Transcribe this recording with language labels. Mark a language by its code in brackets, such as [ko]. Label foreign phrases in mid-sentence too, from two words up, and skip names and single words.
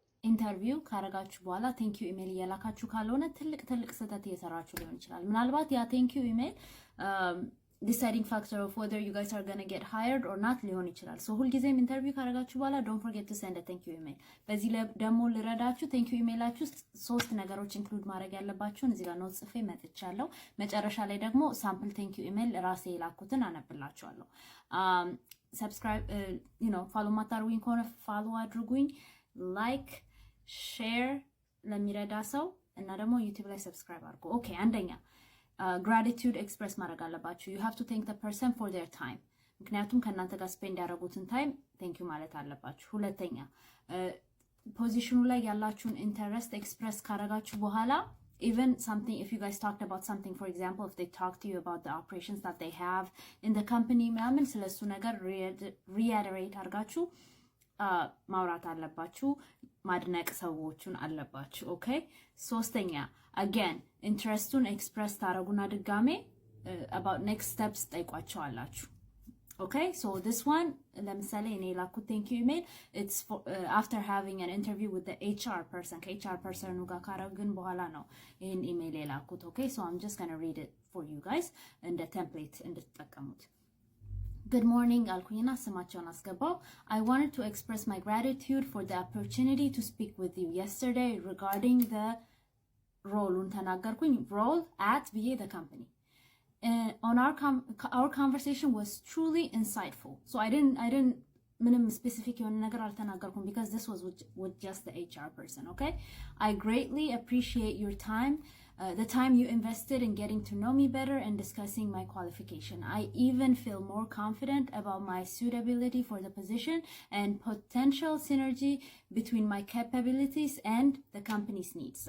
[am] ኢንተርቪው ካረጋችሁ በኋላ [en] thank you email [am] እያላካችሁ ካልሆነ ትልቅ ስህተት እየሰራችሁ ሊሆን ይችላል። ምናልባት ያ [en] thank you email deciding factor of whether you guys are going to get hired or not [am] ሊሆን ይችላል። ሶ ሁልጊዜም ኢንተርቪው ካረጋችሁ በኋላ [en] don't forget to send a thank you email። [am] በዚህ ደግሞ ልረዳችሁ [en] thank you [am] ኢሜላችሁ ውስጥ 3 ነገሮች ኢንክሉድ ማድረግ ያለባችሁን እዚህ ጋር ኖት ጽፌ መጥቻለሁ። መጨረሻ ላይ ደግሞ ሳምፕል [en] thank you [am] ኢሜል ራሴ የላኩትን አነብላችኋለሁ። [en] subscribe follow [am] ማታርጉኝ ከሆነ ፎሎ አድርጉኝ፣ [en] like share [am] ለሚረዳ ሰው እና ደግሞ ዩቲዩብ ላይ ሰብስክራይብ አድርጉ። ኦኬ አንደኛ [en] gratitude express [am] ማድረግ አለባችሁ። [en] you have to thank the person for their time [am] ምክንያቱም ከናንተ ጋር ስፔንድ ያደረጉትን ታይም [en] thank you [am] ማለት አለባችሁ። ሁለተኛ ፖዚሽኑ ላይ ያላችሁን ኢንተረስት ኤክስፕረስ ካረጋችሁ በኋላ [en] even something if you guys talked about something, for example if they talk to you about the operations that they have in the [am] company ምናምን ስለሱ ነገር reiterate አድርጋችሁ ማውራት አለባችሁ፣ ማድነቅ ሰዎችን አለባችሁ። ኦኬ ሶስተኛ again [en] interest express [am] ታረጉና ድጋሜ [en] about next steps [am] ጠይቋቸዋላችሁ። Okay, [en] so this one [am] ለምሳሌ እኔ ላኩት [en] thank you email it's for, after having an interview with the HR person [am] ከHR person ጋር ካረግን በኋላ ነው ይሄን ኢሜል የላኩት። [en] Okay, so I'm just going to read it for you guys [am] እንደ ቴምፕሌት እንድትጠቀሙት። [en] Good morning [am] አልኩኝና ስማቸውን አስገባው። [en] I wanted to express my gratitude for the opportunity to speak with you yesterday regarding the role ተናገርኩኝ role at the company. On our conversation was truly insightful. So I didn't minimum specific [am] የሆነ ነገር አልተናገርኩም [en] because this was with just the HR person. Okay, I greatly appreciate your time, the time you invested in getting to know me better and discussing my qualification. I even feel more confident about my suitability for the position and potential synergy between my capabilities and the company's needs.